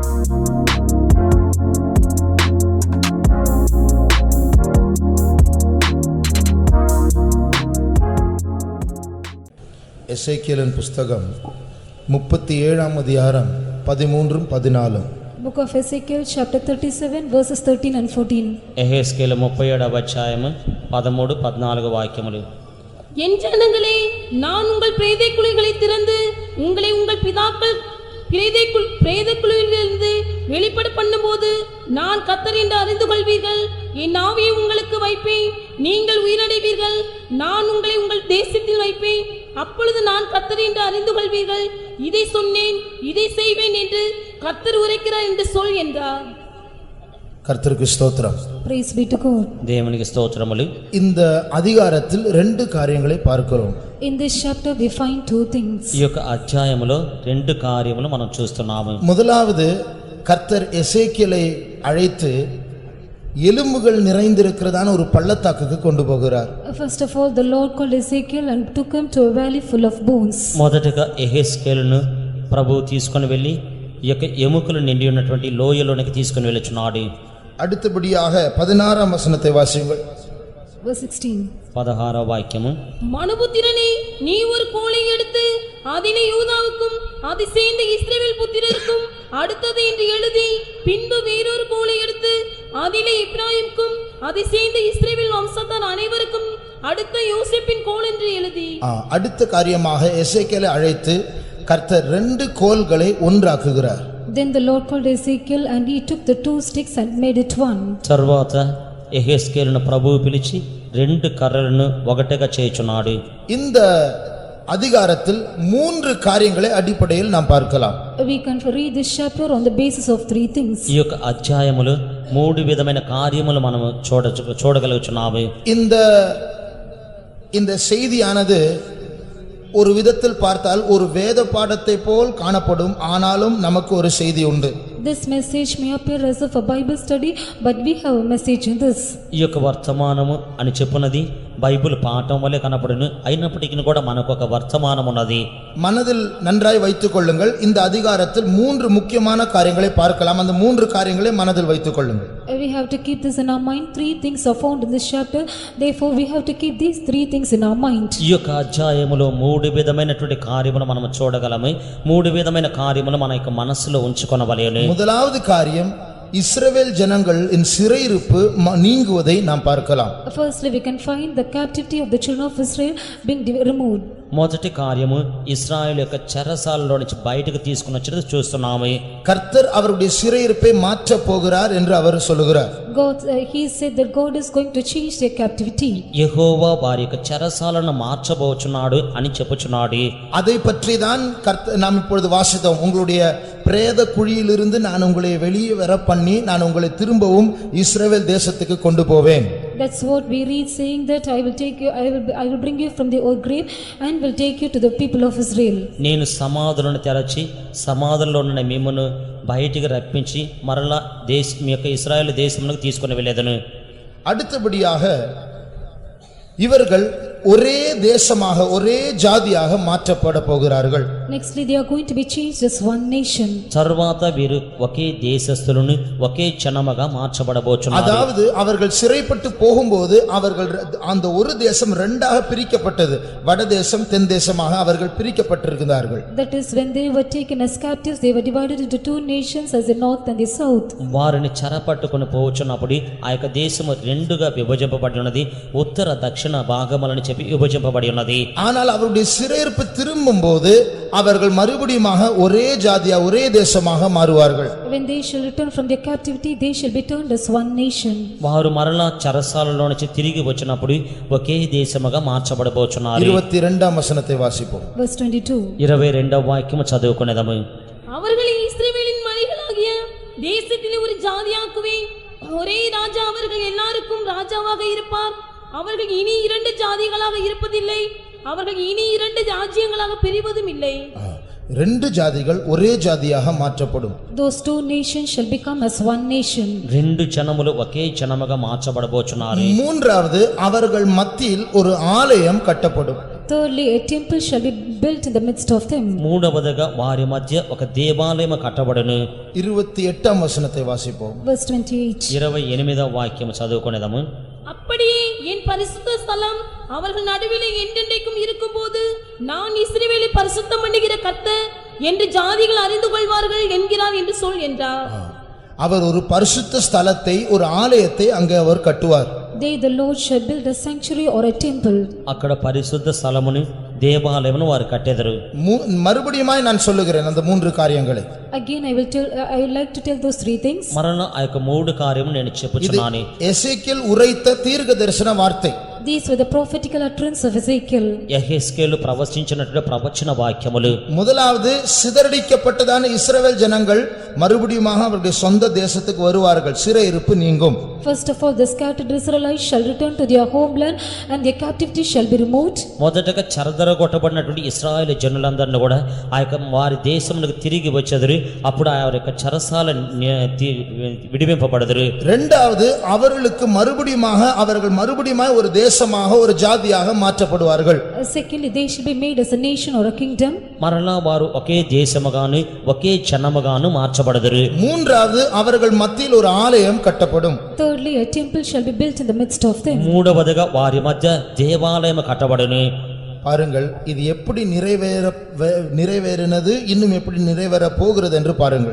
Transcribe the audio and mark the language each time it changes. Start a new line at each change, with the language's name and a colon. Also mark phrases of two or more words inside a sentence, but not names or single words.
Tamil: எசேக்கியேலின் புஸ்தகம் 37ஆம் அதிகாரம் 13-14.
English: Book of Ezekiel chapter 37 verses 13 and 14.
Telugu: ఎహెస్కేలు 37వ అధ్యాయము 13-14 వాక్యములు.
Tamil: என் ஜனங்களே, நான் உங்கள் பிரேத குழிகளை திறந்து உங்களை உங்கள் பிதாக்கள் பிரேத குழியிலிருந்து வெளிப்பட பண்ணும்போது நான் கர்த்தர் என்று அறிந்து கொள்வீர்கள். என் ஆவியை உங்களுக்கு வைப்பேன், நீங்கள் உயிரடைவீர்கள். நான் உங்களை உங்கள் தேசத்தில் வைப்பேன், அப்பொழுது நான் கர்த்தர் என்று அறிந்து கொள்வீர்கள். இதை சொன்னேன், இதை செய்வேன் என்று கர்த்தர் உரைக்கிறார் என்று சொல் என்றார். கர்த்தருக்கு ஸ்தோத்திரம்.
English: Praise be to God.
Telugu: దేవునికి స్తోత్రములు.
Tamil: இந்த அதிகாரத்தில் ரெண்டு காரியங்களை பார்க்கிறோம்.
English: In this chapter we find two things.
Telugu: ఈ యొక్క అధ్యాయములో రెండు కార్యములు మనం చూస్తున్నాము.
Tamil: முதலாவது, கர்த்தர் எசேக்கியேலை அழைத்து எலும்புகள் நிறைந்திருக்கிறதான ஒரு பள்ளத்தாக்குக்கு கொண்டு போகிறார்.
English: First of all, the Lord called Ezekiel and took him to a valley full of bones.
Telugu: మొదటగా ఎహెస్కేలును ప్రభువు తీసుకొని వెళ్ళి ఈ యొక్క ఎముకలు నిండి ఉన్నటువంటి లోయలోనికి తీసుకొని వెళ్ళుచున్నాడు.
Tamil: அடுத்தபடியாக 16ஆம் வசனத்தை வாசியுங்கள்.
English: Verse 16.
Telugu: 16వ వాక్యము.
Tamil: மனுபுத்திரனே, நீ ஒரு கோலை எடுத்து அதினை யூதாவுக்கும் அதை சேர்ந்த இஸ்ரவேல் புத்திரருக்கும் அடுத்தது என்று எழுதி, பின்பு வேறொரு கோலை எடுத்து அதிலே எப்பிராயீமுக்கும் அதை சேர்ந்த இஸ்ரவேல் வம்சத்தார் அனைவருக்கும் அடுத்த யோசேப்பின் கோல் என்று எழுதி. அடுத்த காரியமாக எசேக்கியேலை அழைத்து கர்த்தர் ரெண்டு கோல்களை ஒன்றாக்குகிறார்.
English: Then the Lord called Ezekiel and he took the two sticks and made it one.
Telugu: తర్వాత ఎహెస్కేలును ప్రభువు పిలిచి రెండు కర్రలను ఒకటిగా చేయుచున్నాడు.
Tamil: இந்த அதிகாரத்தில் மூன்று காரியங்களை அடிப்படையில் நாம் பார்க்கலாம்.
English: We can read this chapter on the basis of three things.
Telugu: ఈ యొక్క అధ్యాయములు మూడు విధమైన కార్యములు మనము చూడగలుగుచున్నాము.
Tamil: இந்த செய்தியானது ஒரு விதத்தில் பார்த்தால் ஒரு வேத பாடத்தை போல் காணப்படும். ஆனாலும் நமக்கு ஒரு செய்தி உண்டு.
English: This message may appear as of a Bible study, but we have a message in this.
Telugu: ఈ యొక్క వర్తమానము అని చెప్పున్నది బైబిల్ పాఠం వలె కనపడును. అయినప్పటికీ కూడా మనకు ఒక వర్తమానం ఉన్నది.
Tamil: மனதில் நன்றாய் வைத்துக் கொள்ளுங்கள். இந்த அதிகாரத்தில் மூன்று முக்கியமான காரியங்களை பார்க்கலாம். அந்த மூன்று காரியங்களை மனதில் வைத்துக் கொள்ளுங்கள்.
English: We have to keep this in our mind. Three things are found in this chapter. Therefore we have to keep these three things in our mind.
Telugu: ఈ యొక్క అధ్యాయములో మూడు విధమైనటువంటి కార్యములు మనం చూడగలము. మూడు విధమైన కార్యములు మన యొక్క మనసులో ఉంచుకొనవలెను.
Tamil: முதலாவது காரியம், இஸ்ரவேல் ஜனங்கள் இன் சிறையிருப்பு நீங்குவதை நாம் பார்க்கலாம்.
English: Firstly, we can find the captivity of the children of Israel being removed.
Telugu: మొదటి కార్యము ఇశ్రాయేలు యొక్క చెరసాలలో నుంచి బయటకు తీసుకుని వచ్చేది చూస్తున్నాము.
Tamil: கர்த்தர் அவருடைய சிறையிருப்பை மாற்ற போகிறார் என்று அவர் சொல்லுகிறார்.
English: God, he said that God is going to change their captivity.
Telugu: యెహోవా వారి యొక్క చెరసాలను మార్చబోచున్నాడు అని చెప్పుచున్నాడు.
Tamil: அதை பற்றி தான் நாம் இப்பொழுது வாசித்தோம். உங்களுடைய பிரேத குழியிலிருந்து நான் உங்களை வெளியே வர பண்ணி நான் உங்களை திரும்பவும் இஸ்ரவேல் தேசத்துக்கு கொண்டு போவேன்.
English: That's what we read, saying that I will take you, I will bring you from the old grave and will take you to the people of Israel.
Telugu: నేను సమాధులను తెరచి సమాధుల్లో ఉన్న మిమ్మును బయటికి రప్పించి మరలా మీ యొక్క ఇశ్రాయేలు దేశమునకు తీసుకొని వెళ్ళేదను.
Tamil: அடுத்தபடியாக இவர்கள் ஒரே தேசமாக ஒரே ஜாதியாக மாற்றப்பட போகிறார்கள்.
English: Nextly, they are going to be changed as one nation.
Telugu: తర్వాత వీరు ఒకే దేశస్థులను ఒకే జనముగా మార్చబడబోచున్నారు.
Tamil: அதாவது அவர்கள் சிறைப்பட்டு போகும்போது அவர்கள் அந்த ஒரு தேசம் ரெண்டாக பிரிக்கப்பட்டது. வடதேசம் தென் தேசமாக அவர்கள் பிரிக்கப்பட்டிருக்கிறார்கள்.
English: That is, when they were taken as captives, they were divided into two nations, as the north and the south.
Telugu: వారిని చెరపట్టుకొని పోవచ్చున్నప్పుడు ఆ యొక్క దేశము రెండుగా విభజింపబడి ఉన్నది. ఉత్తర దక్షిణ భాగములను విభజింపబడి ఉన్నది.
Tamil: ஆனால் அவருடைய சிறையிருப்பு திரும்பும்போது அவர்கள் மறுபடியுமாக ஒரே ஜாதியா ஒரே தேசமாக மாறுவார்கள்.
English: When they shall return from their captivity, they shall be turned as one nation.
Telugu: వారు మరలా చెరసాలలో నుంచి తిరిగి వచ్చినప్పుడు ఒకే దేశముగా మార్చబడబోచున్నారు.
Tamil: 22ஆம் வசனத்தை வாசிப்போம்.
English: Verse 22.
Telugu: 22వ వాక్యము చదువుకునేదము.
Tamil: அவர்களை இஸ்ரவேலின் மலைகளாகிய தேசத்திலே ஒரு ஜாதியாக்குவேன். ஒரே ராஜா அவர்கள் எல்லாருக்கும் ராஜாவாக இருப்பார். அவர்கள் இனி இரண்டு ஜாதிகளாக இருப்பதில்லை. அவர்கள் இனி இரண்டு ராஜ்யங்களாக பிரிவதும் இல்லை. ரெண்டு ஜாதிகள் ஒரே ஜாதியாக மாற்றப்படும்.
English: Those two nations shall become as one nation.
Telugu: రెండు జనములు ఒకే జనముగా మార్చబడబోచున్నారు.
Tamil: மூன்றாவது, அவர்கள் மத்தியில் ஒரு ஆலயம் கட்டப்படும்.
English: Thirdly, a temple shall be built in the midst of them.
Telugu: మూడవదిగా వారి మధ్య ఒక దేవాలయం కట్టబడును.
Tamil: 28 வசனத்தை வாசிப்போம்.
English: Verse 28.
Telugu: 28వ వాక్యం చదువుకొనేదాము.
Tamil: அப்படியே என் பரிசுத்த ஸ்தலம் அவர்கள் நடுவிலே என்றென்றைக்கும் இருக்கும்போது நான் இஸ்ரவேலை பரிசுத்தம் பண்ணுகிற கர்த்தர் என்று ஜாதிகள் அறிந்து கொள்வார்கள் என்கிறார் என்று சொல் என்றார். அவர் ஒரு பரிசுத்த ஸ்தலத்தை, ஒரு ஆலயத்தை அங்கே அவர் கட்டுவார்.
English: They, the Lord, shall build a sanctuary or a temple.
Telugu: అక్కడ పరిశుద్ధ స్థలమును దేవాలయమును వారు కట్టెదరు.
Tamil: மறுபடியுமாய் நான் சொல்லுகிறேன் அந்த 3 காரியங்களை.
English: Again I would like to tell those 3 things.
Telugu: మరలా ఆ యొక్క 3 కార్యము నేను చెప్పుచున్నాను.
Tamil: எசேக்கியேல் உரைத்த தீர்க்க தரிசன வார்த்தை.
English: These were the prophetical utterance of Ezekiel.
Telugu: యెహెజ్కేలు ప్రవచించినటువంటి ప్రవచన వాక్యములు.
Tamil: முதலாவது, சிதறடிக்கப்பட்டதான இஸ்ரவேல் ஜனங்கள் மறுபடியுமாக அவருடைய சொந்த தேசத்துக்கு வருவார்கள், சிறையிருப்பு நீங்கும்.
English: First of all, the scattered Israelites shall return to their homeland and their captivity shall be removed.
Telugu: మొదటగా చెరదరగొట్టబడినటువంటి ఇశ్రాయేలు జనులందరినీ కూడా ఆ యొక్క వారి దేశమునకు తిరిగి వచ్చేదరు. అప్పుడు ఆ యొక్క చెరసాల విడిపింపబడదురు.
Tamil: இரண்டாவது, அவர்களுக்கு அவர்கள் மறுபடியுமாய் ஒரு தேசமாக, ஒரு ஜாதியாக மாற்றப்படுவார்கள்.
English: Secondly, they shall be made as a nation or a kingdom.
Telugu: మరలా వారు ఒకే దేశముగాను ఒకే జనముగాను మార్చబడదురు.
Tamil: மூன்றாவது, அவர்கள் மத்தியில் ஒரு ஆலயம் கட்டப்படும்.
English: Thirdly, a temple shall be built in the midst of them.
Telugu: మూడవదిగా వారి మధ్య దేవాలయం కట్టబడును.
Tamil: பாருங்கள், இது எப்படி நிறைவேறினது, இன்னும் எப்படி நிறைவேற போகிறது என்று பாருங்கள்.